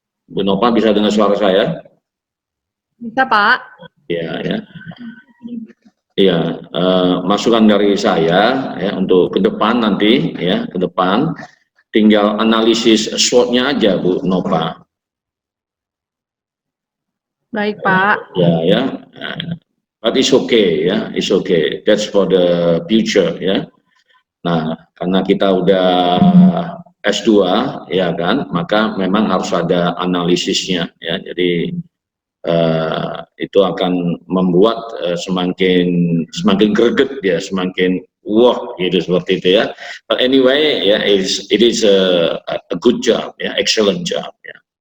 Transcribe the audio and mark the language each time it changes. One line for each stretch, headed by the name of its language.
Indonesian: Bu Nopa bisa dengar suara saya? Bisa Pak. Ya, ya. Iya, masukan dari saya ya untuk ke depan nanti ya, ke depan tinggal analisis SWOT-nya aja Bu Nopa. Baik Pak.
English: Ya, but it's okay ya, it's okay. That's for the future ya.
Indonesian: Nah, karena kita udah S2 ya kan, maka memang harus ada analisisnya ya. Jadi itu akan membuat semakin greget ya, semakin wah gitu seperti itu ya.
English: But anyway ya, it is a good job ya, excellent job ya.